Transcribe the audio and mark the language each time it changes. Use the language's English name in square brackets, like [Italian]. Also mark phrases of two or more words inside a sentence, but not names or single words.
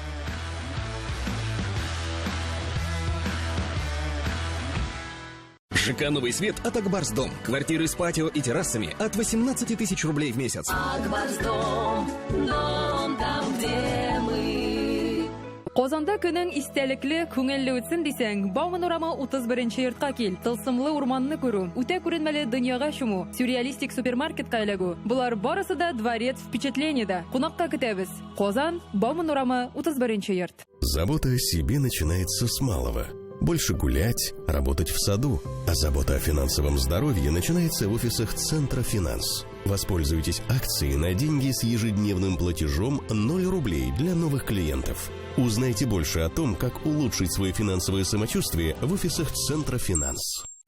[Russian] ЖК «Новый свет» от Акбарсдом. Квартиры с патио и террасами от 18 000 рублей в месяц. Акбарсдом, дом там, где мы. [Tatar] Qozonda күнең истәлекле, күңелле үтсен дисәң, Бауманорама 31-нче йортка кил. Тылсымлы урманны күрү, үтә күренмәле дөньяга чуму, сюрреалистик супермаркетка эләгү. Булар барысы да [Russian] дворец впечатлениедә. [Tatar] Кунакка көтәбез. Казан, Бауманорама 31-нче йорт. [Russian] Забота о себе начинается с малого. Больше гулять, работать в саду. А забота о финансовом здоровье начинается в офисах Центра Финанс. Воспользуйтесь акцией на деньги с ежедневным платежом 0 рублей для новых клиентов. Узнайте больше о том, как улучшить свое финансовое самочувствие в офисах Центра Финанс.